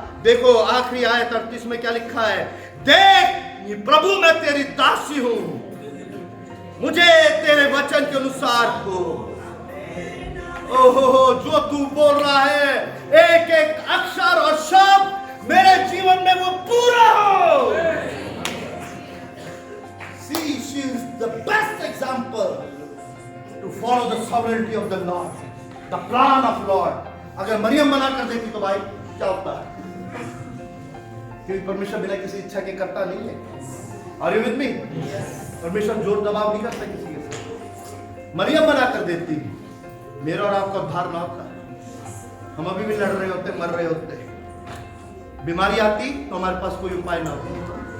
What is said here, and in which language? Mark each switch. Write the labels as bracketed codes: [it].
[hi] देखो आखिरी आयत 38 में क्या लिखा है? देख प्रभु, मैं तेरी दासी हूं, मुझे तेरे वचन के अनुसार हो। ओहो, जो तू बोल रहा है, एक एक अक्षर और शब्द मेरे जीवन में वो पूरा हो। [en] See, she is the best example to follow the sovereignty of the Lord, the plan of Lord. [hi] अगर मरियम मना कर देती तो भाई क्या होता है? क्योंकि परमेश्वर बिना किसी इच्छा के करता नहीं है। [en] Are you with me? [hi] परमेश्वर जोर दबाव नहीं करता किसी के साथ। मरियम मना कर देती, मेरा और आपका उद्धार ना होता, हम अभी भी लड़ रहे होते, मर रहे होते, बीमारी आती तो हमारे पास कोई उपाय ना होता।